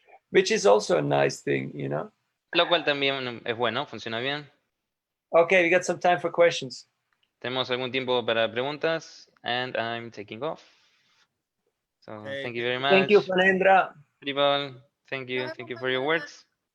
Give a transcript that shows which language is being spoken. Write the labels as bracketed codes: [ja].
[en] Which is also a nice thing, [es] Lo cual también es bueno, funciona bien. [en] Okay, we got some time for questions. [es] Tenemos algún tiempo para preguntas, [en] and I'm taking off. So Okay. thank you very much. Thank you, Fanendra. Haribol, thank you for your words.